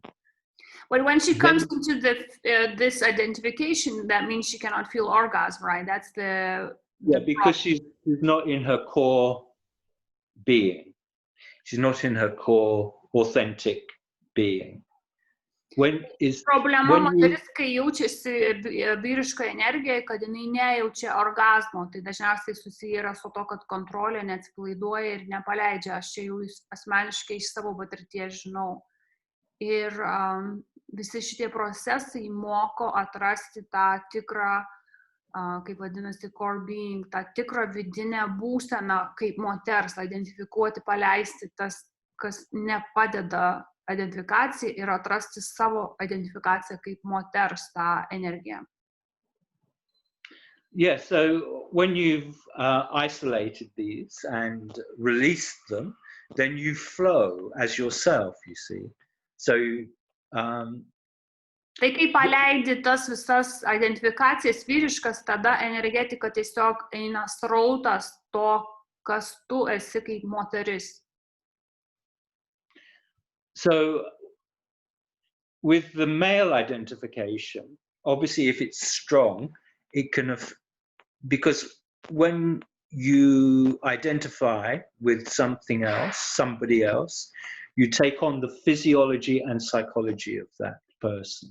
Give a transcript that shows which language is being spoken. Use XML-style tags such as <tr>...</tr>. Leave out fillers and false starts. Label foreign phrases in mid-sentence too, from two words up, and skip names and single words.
<en>But when she comes into this identification, that means she cannot feel orgasm, right? That's the because she's not in her core being. She's not in her core authentic being.</en> <lt>Problema</lt> <en>when you,</en> <lt>moteris, kai jaučiasi vyriškoje energijoje, kad jinai nejaučia orgazmo, tai dažniausiai susiję yra su to, kad kontrolė neatsipalaiduoja ir nepaleidžia. Aš čia jau asmeniškai iš savo patirties žinau. Ir visi šitie procesai moko atrasti tą tikrą, kaip vadinasi,</lt> <en>core being,</en> <lt>tą tikrą vidinę būseną kaip moters, identifikuoti, paleisti tas, kas nepadeda identifikacijai ir atrasti savo identifikaciją kaip moters tą energiją.</lt> <en>Yeah, so when you've isolated these and released them, then you flow as yourself, you see. So</en> <lt>Tai kai paleidi tas visas identifikacijas vyriškas, tada energetika tiesiog eina srautas to, kas tu esi kaip moteris.</lt> <en>So with the male identification, obviously if it's strong, it can have, because when you identify with something else, somebody else, you take on the physiology and psychology of that person.</en>